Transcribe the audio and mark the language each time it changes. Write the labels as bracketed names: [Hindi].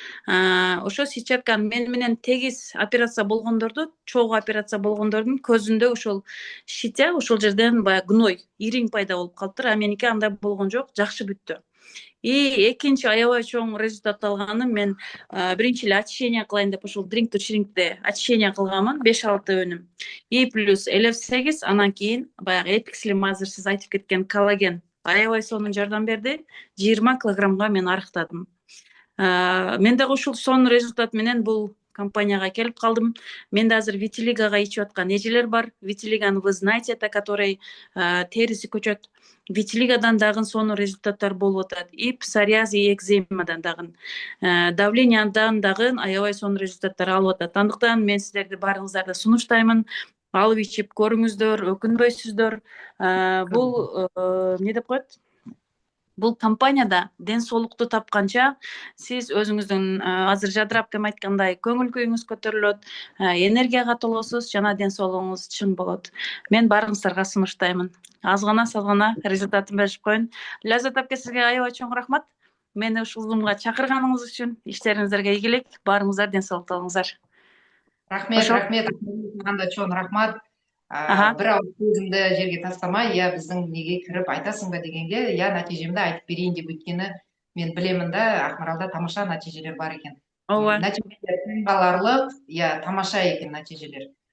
[Kyrgyz] Ошо сетчатканы менен тегиз операция болгондорду, чогуу операция болгондордун көзүндө ошол шитя, ошол жерден баягы гной, ириң пайда болуп калыптыр. А меники андай болгон жок, жакшы бүттү. И экинчи аябай чоң результат алганым, мен биринчи эле очищение кылайын деп ошол Drink to Shrink'те очищение кылганмын, 5-6 өнүм. И плюс LF8, анан кийин баягы Epic Slim азыр сиз айтып кеткен коллаген аябай сонун жардам берди. 20 килограммга мен арыктадым. Мен дагы ушул сонун результат менен бул компанияга келип калдым. Менде азыр витилигага ичип аткан эжелер бар. Витилиганы [Russian] вы знаете, это который [Kyrgyz] териси көчөт. Витилигадан дагы сонун результаттар болуп атат. И псориаз, и экземадан дагы. Давлениядан дагы аябай сонун результаттар алып атат. Андыктан мен сиздерди баарыңыздарды сунуштаймын. Алып ичип көрүңүздөр, өкүнбөйсүздөр. Бул эмне деп коет? Бул компанияда ден соолукту тапканча сиз өзүңүздүн азыр жадырап кем айткандай көңүл күйүңүз көтөрүлөт, энергияга толосуз, жана ден соолугуңуз чың болот. Мен баарыңыздарга сунуштаймын. Аз гана саз гана результатын беришип коеюн. Ляззат апке, сизге аябай чоң рахмат. Мени ушул Зумга чакырганыңыз үчүн. Иштериңиздерге ийгилик, баарыңыздар ден соолукта болуңуздар. [Kazakh] Рахмет, рахмет. Маған да чоң рахмат. Бір ауыз сөзімді жерге тастамай, я біздің неге кіріп айтасың ба дегенге, я нәтижемді айтып берейін деп, өйткені мен білемін да, Ақмаралда тамаша нәтижелер бар екен. Нәтижелер таңғаларлық, я тамаша екен нәтижелер.